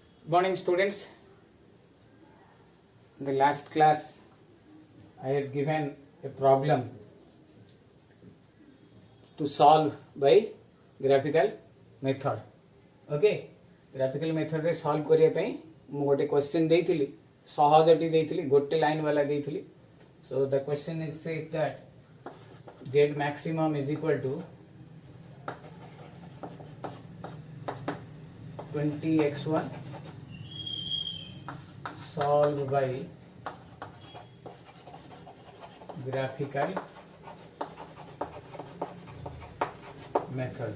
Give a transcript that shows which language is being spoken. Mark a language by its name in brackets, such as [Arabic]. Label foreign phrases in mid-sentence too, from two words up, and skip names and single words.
[English] Morning students. In the last class I have given a problem to solve by graphical method. [Odia] Okay, [English] graphical method [Odia] रे solve କରିବା ପାଇଁ ମୁଁ ଗୋଟେ କ୍ୱେଶ୍ଚନ ଦେଇଥିଲି, ସହଜଟି ଦେଇଥିଲି, ଗୋଟେ ଲାଇନ ୱାଲା ଦେଇଥିଲି. [English] So the question is says that z maximum is equal to 20x1 solved by graphical method.